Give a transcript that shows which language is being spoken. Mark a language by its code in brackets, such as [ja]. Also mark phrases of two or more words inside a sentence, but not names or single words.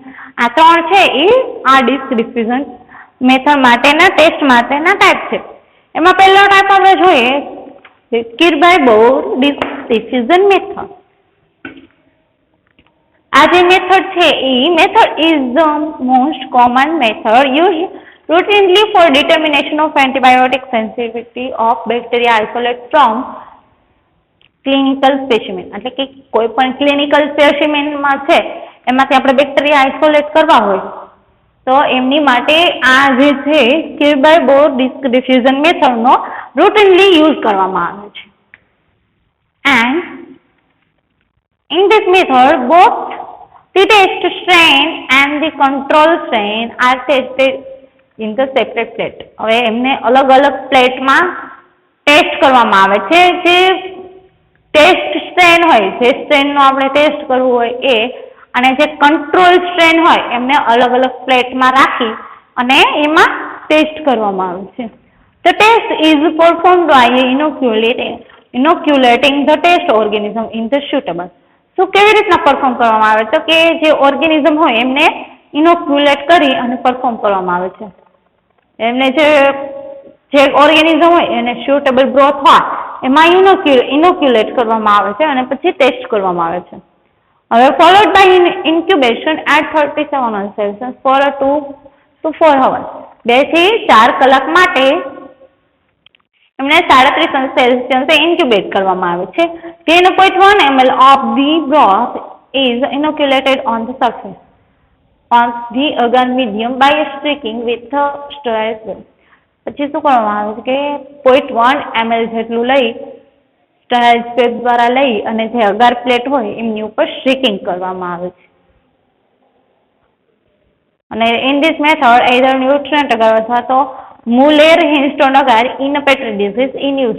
[gu] આ ત્રણ છે એ આ [en] disc diffusion method [gu] માટેના ટેસ્ટ માટેના ટાઈપ છે. એમાં પહેલો ટાઈપ આપણે જોઈએ કિર્બાય-બોર [en] disc diffusion method. [gu] આ જે મેથડ છે એ [en] method is the most common method used routinely for determination of antibiotic sensitivity of bacteria isolate from clinical specimen. [gu] એટલે કે કોઈ પણ [en] clinical specimen [gu] છે એમાંથી આપણે [en] bacteria isolate [gu] કરવા હોય તો એમની માટે આ જે છે કિર્બાય-બોર [en] disc diffusion [gu] મેથડનો routinely યુઝ કરવામાં આવે છે. [en] And in this method both the test strain and the control strain are tested in the separate plate. [gu] હવે એમને અલગ અલગ પ્લેટમાં ટેસ્ટ કરવામાં આવે છે. જે [en] test strain [gu] હોય, જે સ્ટ્રેનનો આપણે ટેસ્ટ કરવું હોય એ, અને જે [en] control strain [gu] હોય એમને અલગ અલગ પ્લેટમાં રાખી અને એમાં ટેસ્ટ કરવામાં આવે છે. [en] The test is performed by inoculating the test organism in the suitable. [gu] શું કેવી રીતના પરફોર્મ કરવામાં આવે તો કે જે ઓર્ગેનિઝમ હોય એમને ઇનોક્યુલેટ કરી અને પરફોર્મ કરવામાં આવે છે. એમને જે ઓર્ગેનિઝમ હોય એને [en] suitable broth [gu] હોય એમાં ઇનોક્યુલેટ કરવામાં આવે છે અને પછી ટેસ્ટ કરવામાં આવે છે. [en] હવે followed by incubation at 37 Celsius for 2 to 4 hours. [gu] 2 થી 4 કલાક માટે એમને 37 સેલ્સિયસે ઇન્ક્યુબેટ કરવામાં આવે છે. [en] 10.1 ml of the broth is inoculated on the surface of the agar medium by streaking with a sterile film. [gu] પછી શું કરવામાં આવે છે કે 0.1 ml જેટલું લઈ [en] sterile swab [gu] દ્વારા લઈ અને જે [en] agar plate [gu] હોય એમની ઉપર સ્ટ્રીકિંગ કરવામાં આવે છે. [en] અને in this method either nutrient agar [gu] અથવા તો [en] Mueller Hinton agar in Petri dish is in use.